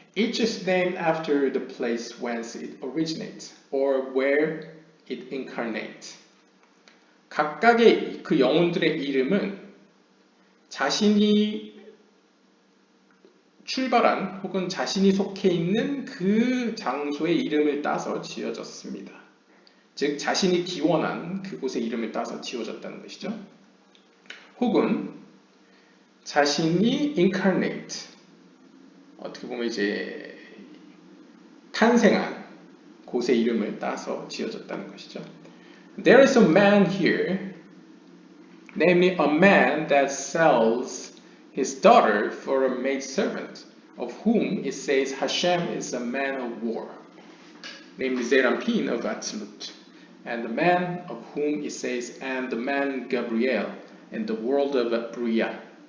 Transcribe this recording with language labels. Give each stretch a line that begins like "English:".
English: Each is named after the place whence it originates or where it incarnates.
Korean: 각각의 그 영혼들의 이름은 자신이 출발한 혹은 자신이 속해 있는 그 장소의 이름을 따서 지어졌습니다. 즉 자신이 기원한 그곳의 이름을 따서 지어졌다는 것이죠. 혹은 자신이 incarnate, 어떻게 보면 이제 탄생한 곳의 이름을 따서 지어졌다는 것이죠.
English: There is a man here, namely a man that sells his daughter for a maidservant, of whom it says Hashem is a man of war, namely Zerampin of Atzilut, and the man of whom it says, and the man Gabriel, in the world of Bria.